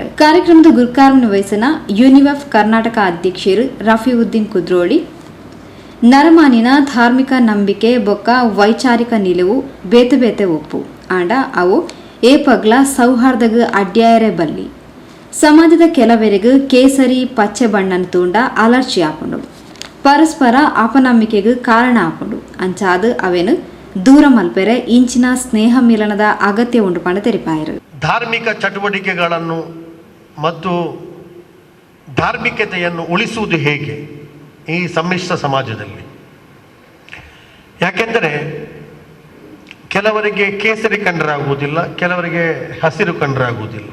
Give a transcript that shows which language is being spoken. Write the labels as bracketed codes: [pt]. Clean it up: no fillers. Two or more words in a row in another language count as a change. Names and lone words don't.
[tcy] ಕಾರ್ಯಕ್ರಮದ ಗುರುಕಾರ್ನ ವಯಸ್ಸಿನ ಯುನಿಎಫ್ ಕರ್ನಾಟಕ ಅಧ್ಯಕ್ಷರು ರಫೀವುದ್ದೀನ್ ಕುದ್ರೋಳಿ ನರಮಾನಿನ ಧಾರ್ಮಿಕ ನಂಬಿಕೆ ಬೊಕ್ಕ ವೈಚಾರಿಕ ನಿಲುವು ಬೇತೆ ಬೇತೆ ಒಪ್ಪು ಆಂಡ ಅವು ಏ ಪಗ್ಲ ಸೌಹಾರ್ದಗ ಅಡ್ಯಾಯರೆ ಬಲ್ಲಿ ಸಮಾಜದ ಕೆಲವರೆಗೂ ಕೇಸರಿ ಪಚ್ಚೆ ಬಣ್ಣನ ತೂಂಡ ಅಲರ್ಜಿ ಆಪುಂಡು ಪರಸ್ಪರ ಅಪನಂಬಿಕೆಗೂ ಕಾರಣ ಆಪುಂಡು ಅಂಚಾದು ಅವೇನು ದೂರ ಮಲ್ಪೆರೆ ಇಂಚಿನ ಸ್ನೇಹ ಮಿಲನದ ಅಗತ್ಯ ಉಂಟು ಪಂಡ ತೆರಿಪಾಯರು. [kn] ಧಾರ್ಮಿಕ ಚಟುವಟಿಕೆಗಳನ್ನು ಮತ್ತು ಧಾರ್ಮಿಕತೆಯನ್ನು ಉಳಿಸುವುದು ಹೇಗೆ ಈ ಸಮ್ಮಿಶ್ರ ಸಮಾಜದಲ್ಲಿ? ಯಾಕೆಂದರೆ ಕೆಲವರಿಗೆ ಕೇಸರಿ ಕಂಡರಾಗುವುದಿಲ್ಲ, ಕೆಲವರಿಗೆ ಹಸಿರು ಕಂಡರಾಗುವುದಿಲ್ಲ.